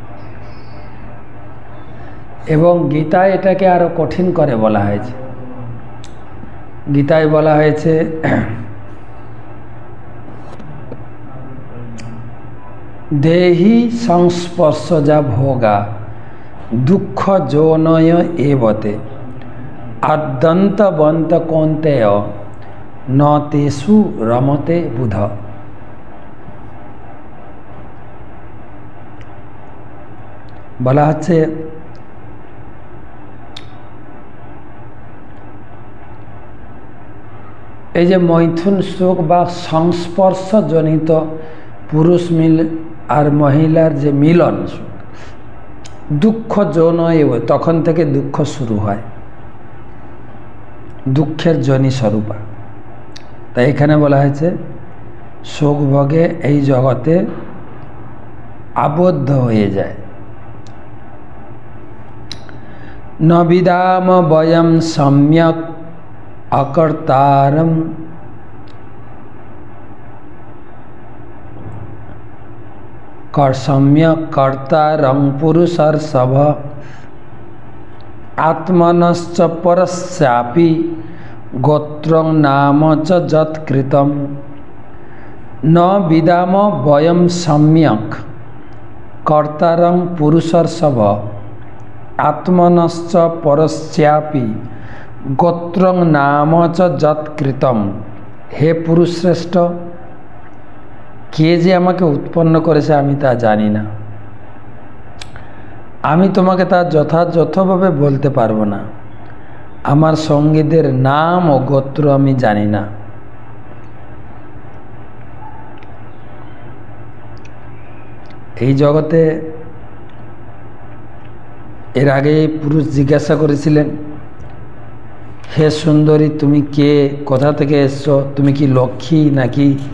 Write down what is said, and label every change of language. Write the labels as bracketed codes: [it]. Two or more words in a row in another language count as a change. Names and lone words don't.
[bn] এবং গীতায় এটাকে আরো কঠিন করে বলা হয়েছে। গীতায় বলা হয়েছে [sa] देहि संस्पर्शजा भोगा दुःख योनय एवते आद्यन्तवन्त कौन्तेय न तेषु रमते बुध। [bn] বলা হচ্ছে এই যে মৈথুন সুখ বা সংস্পর্শজনিত পুরুষ মিল আর মহিলার যে মিলন সুখ, দুঃখ যৌন, তখন থেকে দুঃখ শুরু হয়, দুঃখের জনি স্বরূপা। তাই এখানে বলা হয়েছে সুখ ভোগে এই জগতে আবদ্ধ হয়ে যায়। [sa] न विदाम वयम सम्यक अकर्तारम सम्यक कर्तारं पुरुषर्षभ आत्मनश्च परस्यापि गोत्रं नाम च यत्कृतम न विदाम वयम सम्यक कर्तारं पुरुषर्षभ आत्मनश्च परस्यापि गोत्रं नाम च यत्कृतम। [bn] হে পুরুষ শ্রেষ্ঠ, কে যে আমাকে উৎপন্ন করেছে আমি তা জানি না, আমি তোমাকে তা যথাযথভাবে বলতে পারবো না, আমার সঙ্গীদের নাম ও গোত্র আমি জানি না। এই জগতে এর আগে পুরুষ জিজ্ঞাসা করেছিলেন, হে সুন্দরী, তুমি কে, কোথা থেকে এসছো, তুমি কি লক্ষ্মী নাকি?